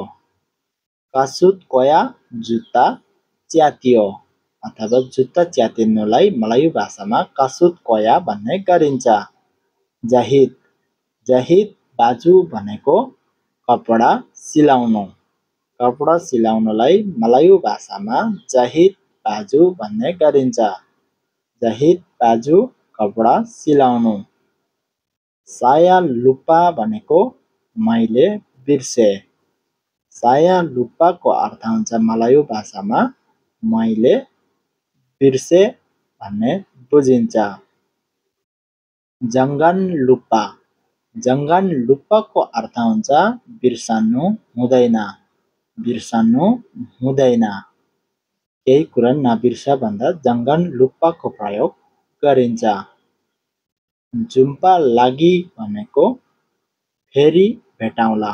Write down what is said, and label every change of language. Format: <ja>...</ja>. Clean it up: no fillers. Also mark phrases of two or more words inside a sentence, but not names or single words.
<ms>kasut koyak</ms> <ne>जुत्ता च्यातियो अथवा जुत्ता च्यातिनुलाई मलायु भाषामा</ne> <ms>kasut koyak</ms> <ne>भन्ने गरिन्छ।</ne> <ms>jahit baju</ms> <ne>भनेको कपडा सिलाउनु। कपडा सिलाउनुलाई मलायु भाषामा</ne> <ms>jahit baju</ms> <ne>भन्ने गरिन्छ।</ne> <ms>jahit baju</ms> <ne>कपडा सिलाउनु।</ne> <ms>saya lupa</ms> <ne>भनेको मैले बिर्से।</ne> <ms>saya lupa</ms> <ne>को अर्थ हुन्छ मलायु भाषामा मैले बिर्से भन्ने बुझिन्छ।</ne> <ms>jangan lupa</ms> <ne>को अर्थ हुन्छ बिर्सनु हुँदैन। बिर्सनु हुँदैन। केही कुरा नबिर्सा भन्दा</ne> <ms>jangan lupa</ms> <ne>प्रयोग गरिन्छ।</ne> <ms>jumpa lagi</ms> <ne>भनेको फेरि भेटौँला।</ne>